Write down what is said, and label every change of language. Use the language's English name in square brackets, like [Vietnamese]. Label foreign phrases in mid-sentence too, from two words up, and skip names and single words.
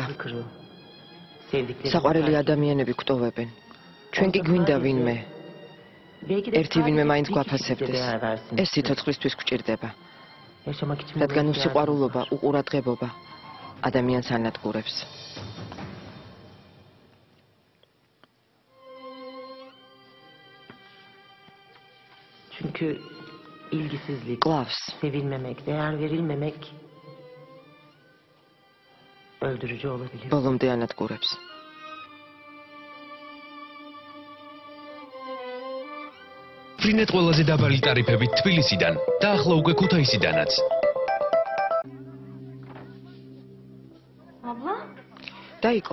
[Georgian] საყვარელი ადამიანები გვტოვებენ. ჩვენ კი გვინდა ვინმე. ერთი ვინმე მაინც გვაფასებდეს. ეს სიცოცხლისთვის გვჭირდება. რადგან უსიყვარულობა, უყურადღებობა ადამიანს ანადგურებს. [Turkish] Çünkü ilgisizlik, [Georgian] კლავს. [Turkish] sevilmemek, değer verilmemek öldürücü olabilir. [Georgian] ბოლომდე ანადგურებს. ფრინეთ ყველაზე დაბალი ტარიფები თბილისიდან და ახლა უკვე ქუთაისიდანაც. [Turkish] Abla? [Georgian] დაიკო.